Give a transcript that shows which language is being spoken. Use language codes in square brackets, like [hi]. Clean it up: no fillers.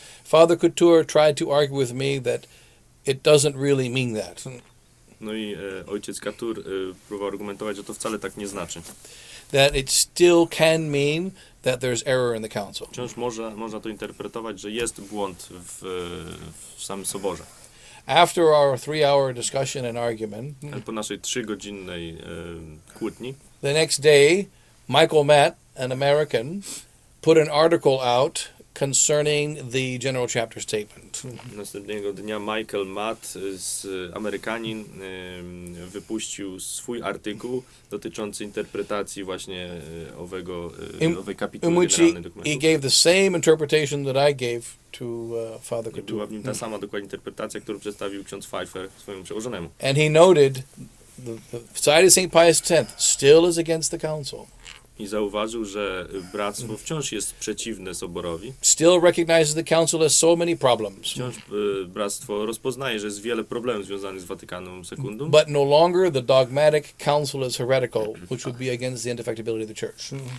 [en] Father Couture tried to argue with me that it doesn't really mean that. [pl] No i ojciec Katur próbował argumentować, że to wcale tak nie znaczy. [en] That it still can mean that there's error in the council. [pl] Wciąż można to interpretować, że jest błąd w samym soborze. [en] After our 3-hour discussion and argument, [pl] Po naszej 3-godzinnej kłótni, [en] the next day, Michael Matt, an American, put an article out concerning the general chapter statement. [pl] Następnego dnia Michael Matt, Amerykanin, wypuścił swój artykuł dotyczący interpretacji właśnie owej kapituły generalnej dokumentu. [en] He gave the same interpretation that I gave to Father Couture. [pl] Była w nim ta sama dokładnie interpretacja, którą przedstawił ksiądz Pfeiffer swojemu przełożonemu. [en] And he noted the Society of St. Pius X still is against the council. [pl] I zauważył, że bractwo wciąż jest przeciwne soborowi. [en] Still recognizes the council has so many problems. [pl] Wciąż bractwo rozpoznaje, że jest wiele problemów związanych z Watykanem Secundum. [en] But no longer the dogmatic council is heretical, which would be against the indefectibility of the church.